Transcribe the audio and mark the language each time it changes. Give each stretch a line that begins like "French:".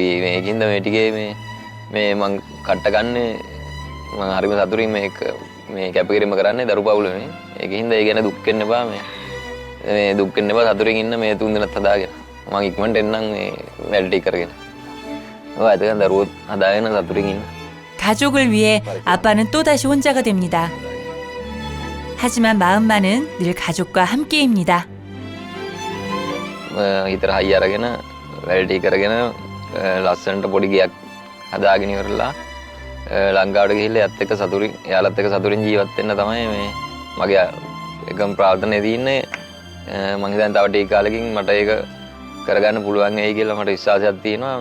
Sinhala: මේකින්ද මේ ටිකේ මේ මං කට්ට ගන්නේ මං හරිම සතුටින් මේ කැපකිරීම කරන්නේ දරු පවුලනේ. ඒකින්ද ඒ ගැන දුක් වෙන්න එපා. මේ දුක් වෙන්න එපා, සතුටින් ඉන්න මේ තුන් දෙනාත් හදාගෙන. මං ඉක්මනට එන්නම් මේ වැඩ ටික කරගෙන. ඔය එතකන් දරුවෝ හදාගෙන සතුටින් ඉන්න.
Korean: 가족을 위해 아빠는 또다시 혼자가 됩니다. 하지만 마음만은 늘 가족과 함께입니다.
Sinhala: හිතට හයි අරගෙන වැඩ ටික කරගෙන ලස්සනට පොඩි ගයක් හදාගෙන ඉවරලා ලංකාවට ගිහිල්ලා යත් එක්ක සතුටින් එයාලත් එක්ක සතුටින් ජීවත් වෙන්න තමයි මේ මගේ එකම ප්‍රාර්ථනාව තියෙන්නේ. මම හිතන්නේ තව ටික කාලෙකින් මට ඒක කරගන්න පුළුවන් වෙයි කියලා මට විශ්වාසයක් තියෙනවා.